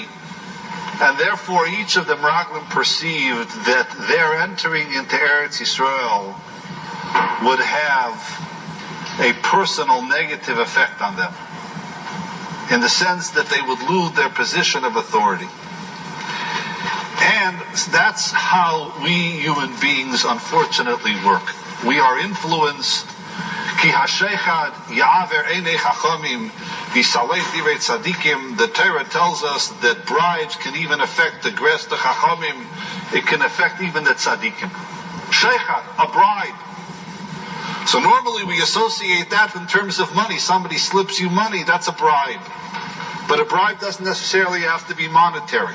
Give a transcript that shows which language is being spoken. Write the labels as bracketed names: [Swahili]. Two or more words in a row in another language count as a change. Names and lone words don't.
[English] And therefore each of the Meraglim perceived that their entering into Eretz Yisrael would have a personal negative effect on them, in the sense that they would lose their position of authority. And that's how we human beings unfortunately work. We are influenced. [Hebrew] כי השחד יעור עיני חכמים ויסלף דברי צדיקים. [English] The Torah tells us that bribes can even affect the grest of chachamim. It can affect even the tzadikim. Shechad, a bribe. So normally we associate that in terms of money. Somebody slips you money, that's a bribe. But a bribe doesn't necessarily have to be monetary.